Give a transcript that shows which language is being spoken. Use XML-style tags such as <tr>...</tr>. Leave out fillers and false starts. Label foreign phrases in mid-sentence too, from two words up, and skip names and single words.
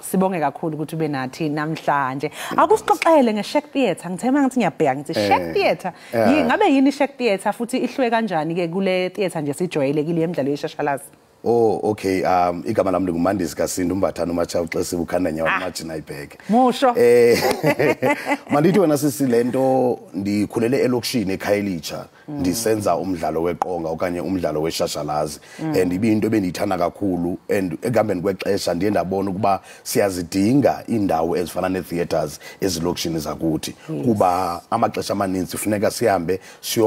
<zu>sibonge kakhulu ukuthi ube nathi namhlanje akusixoxele ngeShack Theatre ngithema ngathi ngiyabheka ngithi Shack Theatre ngabe yini Shack Theatre futhi ihlwe kanjani ke kule theatre nje sijwayelekile emidlalo yeshashalazi</zu> <en>Oh okay</en> <zu>igama lami ngumandisi kaSindo umbathana uMacha uXesiwe ukhanda nyawo imagine ayibheke Musho</zu> <xh>Mandithi wena sisi lento ndikhulele elokishini eKhayelitsha ndisenza umdlalo weqonga okanye umdlalo weshashalazi and ibinto ebendiyithanda kakhulu and ekambeni kwexesha ndiye ndabona ukuba siyazidinga indawo ezifana netheaters ezilokishini zakuthi kuba amaxesha amaninzi kufuneka sihambe siyo</xh>